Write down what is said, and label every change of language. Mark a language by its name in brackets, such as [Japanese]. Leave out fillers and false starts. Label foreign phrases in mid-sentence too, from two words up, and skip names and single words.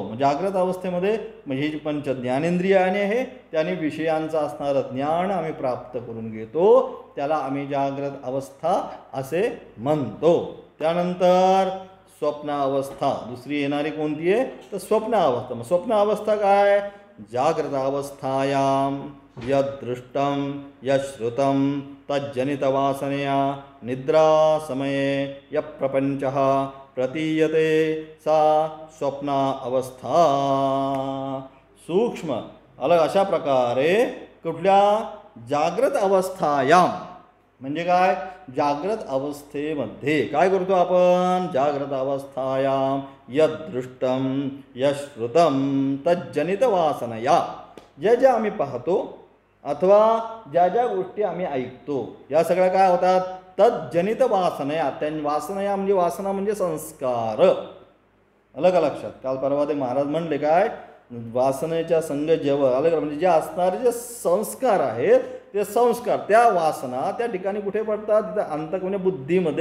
[Marathi] जागृत अवस्थेमध्ये म्हणजे ही जी पंच ज्ञानेंद्रियाने आहे त्याने विषयांचं असणारं ज्ञान आम्ही प्राप्त करून घेतो, त्याला आम्ही जागृत अवस्था असे म्हणतो. त्यानंतर स्वप्न अवस्था दुसरी येणारी कोणती आहे, तर स्वप्न अवस्था. मग स्वप्न अवस्था काय, [Sanskrit] जागृत अवस्थायां यदृष्टं यश्रुतं तज्जनितवासनया निद्रा समये यप्रपंचः प्रतीयते सा स्वप्न अवस्था. [Marathi] सूक्ष्म अलग अशा प्रकारे कुठल्या [Sanskrit] जागृत अवस्थायां [Marathi] म्हणजे काय, जागृत अवस्थेमध्ये काय करतो आपण, [Sanskrit] जागृत अवस्थायां यदृष्टं यश्रुतं तज्जनित वासनया, [Marathi] ज्या ज्या आम्ही पाहतो अथवा ज्या ज्या गोष्टी आम्ही ऐकतो या सगळ्या काय होतात, [Sanskrit] तज्जनित वासनया. [Marathi] वासनया म्हणजे वासना म्हणजे संस्कार. अलग लक्षात, काल परवा ते महाराज म्हणले काय, वासनेच्या संग जेव्हा अलग म्हणजे जे असणारे जे संस्कार आहेत ते संस्कार त्या वासना त्या ठिकाणी कुठे पडतात, तिथं अंतक म्हणजे बुद्धीमध्ये.